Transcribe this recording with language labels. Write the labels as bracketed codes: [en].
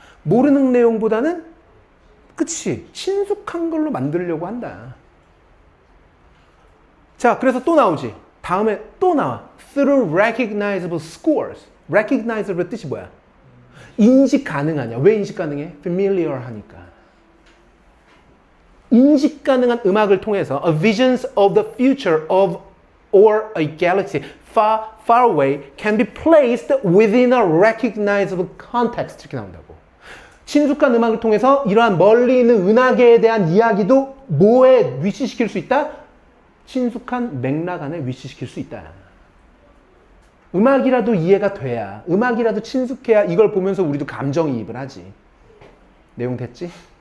[ko] 모르는 내용보다는 그치, 친숙한 걸로 만들려고 한다. 자, 그래서 또 나오지. 다음에 또 나와. [en] Through recognizable scores. [ko] recognizable 뜻이 뭐야? 인식 가능하냐? 왜 인식 가능해? familiar 하니까. 인식 가능한 음악을 통해서 [en] a visions of the future of or a galaxy far, far away can be placed within a recognizable context. [ko] 이렇게 나온다고. 친숙한 음악을 통해서 이러한 멀리 있는 은하계에 대한 이야기도 뭐에 위치시킬 수 있다? 친숙한 맥락 안에 위치시킬 수 있다. 음악이라도 이해가 돼야, 음악이라도 친숙해야 이걸 보면서 우리도 감정이입을 하지. 내용 됐지?